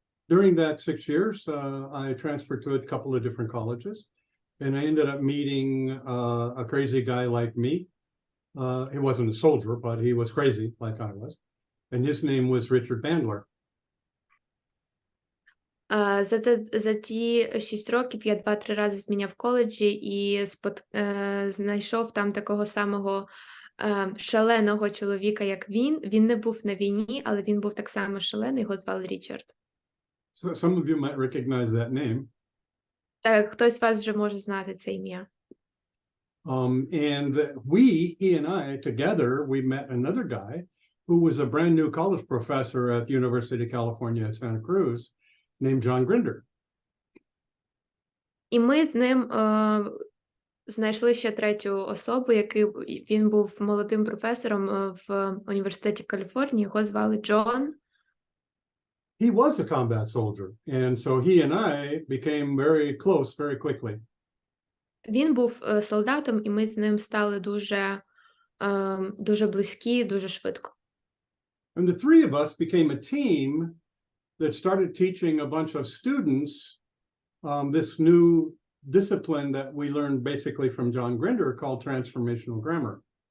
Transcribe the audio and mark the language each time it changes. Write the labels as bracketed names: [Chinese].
[English] During that 6 years, I transferred to a couple of different colleges, and I ended up meeting a crazy guy like me. He wasn't a soldier, but he was crazy like I was, and his name was Richard Bandler. [Ukrainian] За ті 6 років я 2-3 рази зміняв коледжі і знайшов там такого самого шаленого чоловіка, як він. Він не був на війні, але він був так само шалений, його звали Річард. [English] So some of you might recognize that name. [Ukrainian] Так, хтось з вас вже може знати це ім'я. [English] And he and I together, we met another guy who was a brand new college professor at University of California at Santa Cruz named John Grinder. [Ukrainian] І ми з ним знайшли ще третю особу, він був молодим професором в університеті Каліфорнії, його звали Джон. [English] He was a combat soldier, and so he and I became very close very quickly. [Ukrainian] Він був солдатом, і ми з ним стали дуже близькі, дуже швидко. [English] And the three of us became a team that started teaching a bunch of students this new discipline that we learned basically from John Grinder called transformational grammar.